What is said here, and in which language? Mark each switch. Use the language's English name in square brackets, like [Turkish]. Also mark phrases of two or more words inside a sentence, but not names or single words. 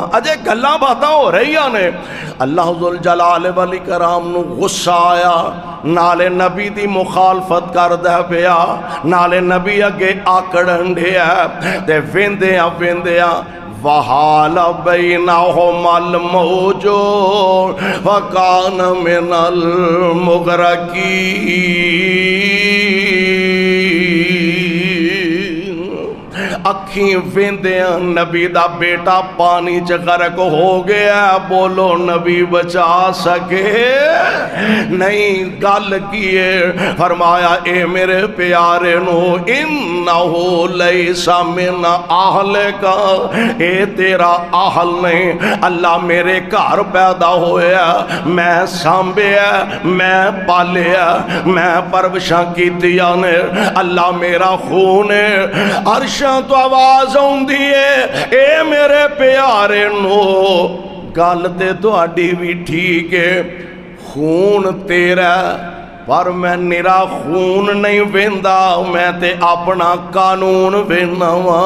[Punjabi] اجے گلاں باتاں ہو رہی نے، اللہ ذوالجلال والاکرام نو غصہ آیا، نالے نبی دی مخالفت کر دے پیا، نالے نبی اگے آکڑن ڈیا، تے ویندیاں ویندیاں [Arabic] وَحَالَ بَيْنَهُمَا الْمَوْجُ وَكَانَ مِنَ الْمُغْرَقِينَ۔ [Punjabi] اکھیں ویندیاں نبی دا بیٹا پانی چ غرق ہو گیا، بولو نبی بچا سکے نہیں؟ گل کیے فرمایا اے میرے پیارے نو [Arabic] انہو لیس من اہلک، [Punjabi] اے تیرا اہل نہیں، اللہ میرے گھر پیدا ہویا، میں سانبیا، میں پالیا، میں پرورشاں کیتیاں نے، اللہ میرا خون ہے۔ عرشاں تو آواز ہوندی ہے اے میرے پیارے نو گل تے تہاڈی وی ٹھیک ہے، خون تیرا، پر میں نرا خون نہیں ویندا، میں تے اپنا قانون وینا وا۔